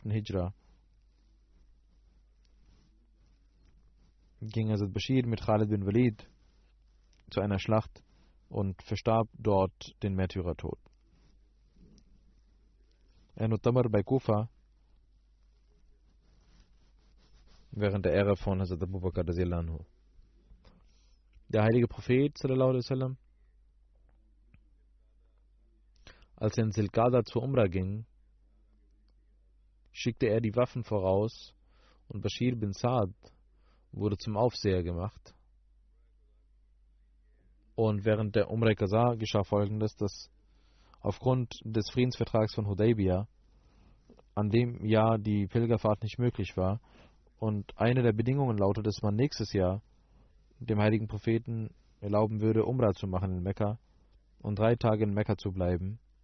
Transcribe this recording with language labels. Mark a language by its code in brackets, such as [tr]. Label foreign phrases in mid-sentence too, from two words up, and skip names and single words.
[de] Hijra ging Hazrat Bashir mit Khalid bin Walid zu einer Schlacht und verstarb dort den Märtyrertod. Tamar bei Kufa während der Ära von Hazrat Abu Bakr radhiyallahu. Der heilige Prophet [ar] صلى الله عليه وسلم, [de] als er in Zilqada zur Umrah ging, schickte er die Waffen voraus und Bashir bin Saad wurde zum Aufseher gemacht. Und während der Umrah Qaza geschah Folgendes, dass aufgrund des Friedensvertrags von Hudaybiyah an dem Jahr die Pilgerfahrt nicht möglich war und eine der Bedingungen lautet, dass man nächstes Jahr dem heiligen Propheten erlauben würde, Umrah zu machen in Mekka und 3 Tage in Mekka zu bleiben.